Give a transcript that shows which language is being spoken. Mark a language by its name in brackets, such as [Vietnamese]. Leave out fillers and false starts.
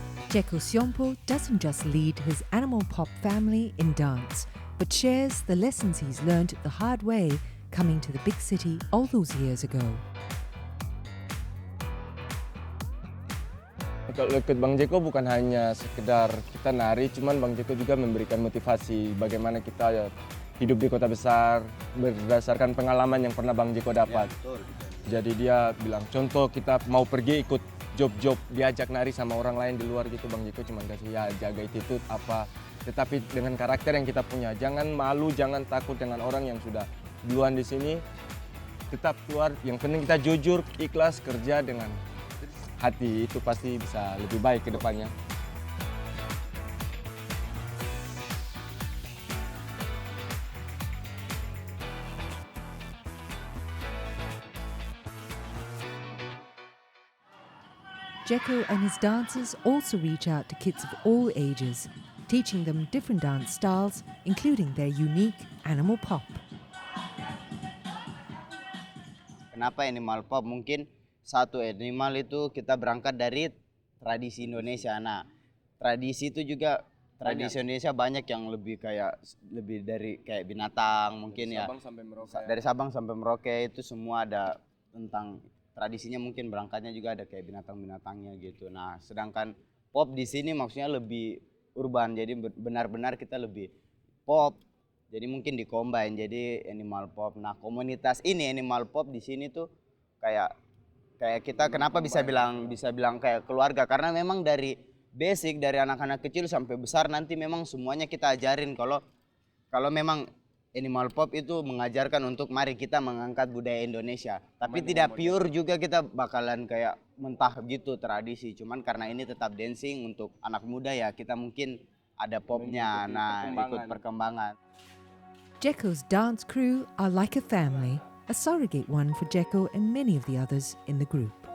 [English] Jeko Siompo doesn't just lead his animal pop family in dance, but shares the lessons he's learned the hard way coming to the big city all those years ago. [Indonesian] Kalau ikut Bang Jeko bukan hanya sekedar kita nari, cuman Bang Jeko juga memberikan motivasi bagaimana kita ya, hidup di kota besar berdasarkan pengalaman yang pernah Bang Jeko dapat. Ya, betul. Jadi dia bilang, contoh kita mau pergi ikut job-job, diajak nari sama orang lain di luar gitu, Bang Jeko cuma kasih ya jaga attitude apa. Tetapi dengan karakter yang kita punya, jangan malu, jangan takut dengan orang yang sudah duluan di sini. Tetap keluar, yang penting kita jujur, ikhlas, kerja dengan hati, itu pasti bisa lebih baik ke depannya. [English] Jeko and his dancers also reach out to kids of all ages, teaching them different dance styles, including their unique animal pop. [Indonesian] Kenapa animal pop? Mungkin satu animal itu kita berangkat dari tradisi Indonesia. Nah, tradisi itu juga tradisi Indonesia banyak yang lebih dari kayak binatang mungkin ya. Dari Sabang sampai Merauke itu semua ada tentang tradisinya, mungkin berangkatnya juga ada kayak binatang-binatangnya gitu. Nah, sedangkan pop di sini maksudnya lebih urban. Jadi benar-benar kita lebih pop. Jadi mungkin di-combine jadi animal pop. Nah, komunitas ini animal pop di sini tuh kayak kita kenapa bisa bilang kayak keluarga, karena memang dari basic dari anak-anak kecil sampai besar nanti memang semuanya kita ajarin kalau memang animal pop itu mengajarkan untuk mari kita mengangkat budaya Indonesia. Tapi tidak pure juga kita bakalan kayak mentah gitu tradisi. Cuman karena ini tetap dancing untuk anak muda ya kita mungkin ada popnya. Nah, ikut perkembangan. [English] Jeko's dance crew are like a family, a surrogate one for Jeko and many of the others in the group.